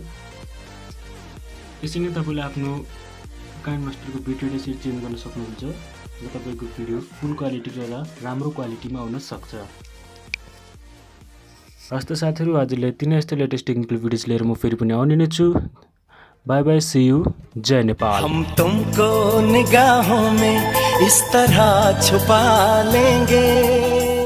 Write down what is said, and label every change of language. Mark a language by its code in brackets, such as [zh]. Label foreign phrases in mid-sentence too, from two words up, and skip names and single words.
[ne] यसरी नै तपाईले आफ्नो काइन मास्टरको [en] bit rate [ne] यसरी चेन्ज गर्न सक्नुहुन्छ र तपाईको भिडियो [en] full quality [ne] र राम्रो क्वालिटीमा आउन सक्छ। हस्त साथीहरु, आजले यति नै। यस्तो [en] latest technical videos [ne] लिएर म फेरि पनि आउने नै छु। [en] bye bye, see you, [ne] जय नेपाल। [hi] हम तुमको निगाहों में इस तरह छुपा लेंगे।